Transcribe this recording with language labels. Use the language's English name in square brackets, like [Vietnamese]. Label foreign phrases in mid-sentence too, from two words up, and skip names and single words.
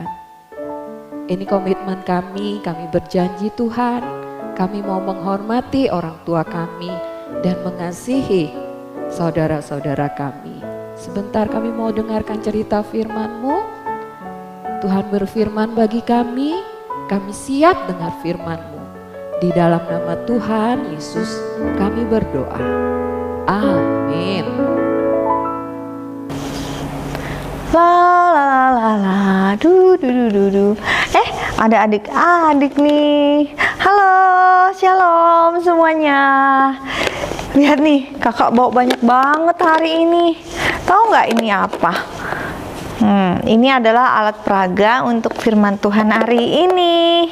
[Indonesian] Ini komitmen kami berjanji Tuhan, kami mau menghormati orang tua kami dan mengasihi saudara-saudara kami. Sebentar kami mau dengarkan cerita firman-Mu. Tuhan berfirman bagi kami siap dengar firman-Mu. Di dalam nama Tuhan Yesus kami berdoa. Amin. La la la la du du du du du. Ada adik-adik nih. Halo, shalom semuanya. Lihat nih, kakak bawa banyak banget hari ini. Tahu nggak ini apa? Ini adalah alat peraga untuk firman Tuhan hari ini.